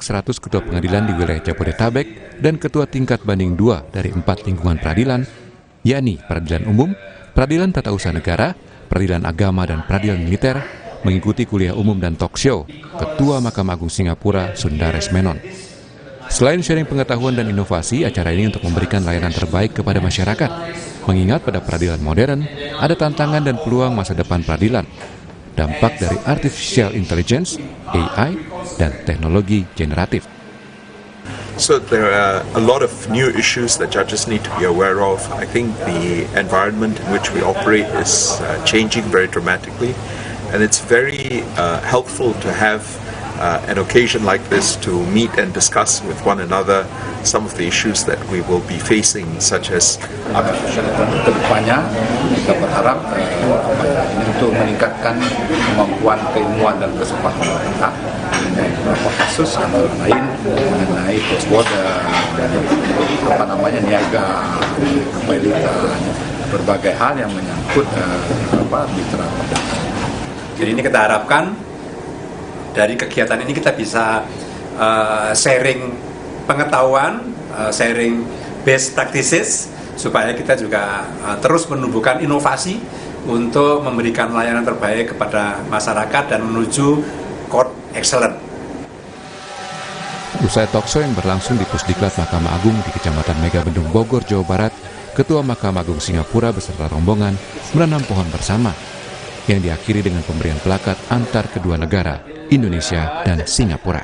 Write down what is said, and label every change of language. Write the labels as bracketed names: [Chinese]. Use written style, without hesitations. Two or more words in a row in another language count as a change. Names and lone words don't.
[Indonesian] 100 ketua pengadilan di wilayah Jabodetabek dan ketua tingkat banding 2 dari 4 lingkungan peradilan, yakni Peradilan Umum, Peradilan Tata Usaha Negara, Peradilan Agama, dan Peradilan Militer, mengikuti kuliah umum dan [English] talk show [Indonesian] Ketua Mahkamah Agung Singapura, Sundares Menon. Selain sharing pengetahuan dan inovasi, acara ini untuk memberikan layanan terbaik kepada masyarakat. Mengingat pada peradilan modern, ada tantangan dan peluang masa depan peradilan. Dampak dari [English] artificial intelligence, [Indonesian] AI, dan teknologi generatif. [English] So there are a lot of new issues that judges need to be aware of. I think the environment in which we operate is changing very dramatically, and it's very helpful to have an occasion like this to meet and discuss with one another some of the issues that we will be facing, such as [Indonesian] kedepannya kita berharap ini untuk meningkatkan kemampuan keilmuan dan kesepahaman kita mengenai beberapa kasus antara lain mengenai [English] cross border [Indonesian] dan niaga kepilitan, berbagai hal yang menyangkut mitra perdagangan. Jadi ini kita harapkan dari kegiatan ini kita bisa sharing pengetahuan, [English] sharing best practices, [Indonesian] supaya kita juga terus menumbuhkan inovasi untuk memberikan layanan terbaik kepada masyarakat dan menuju [English] court excellent. [Indonesian] Usai talkshow yang berlangsung di Pusdiklat Mahkamah Agung di Kecamatan Megabendung, Bogor, Jawa Barat, Ketua Mahkamah Agung Singapura beserta rombongan menanam pohon bersama yang diakhiri dengan pemberian plakat antar kedua negara, Indonesia dan Singapura.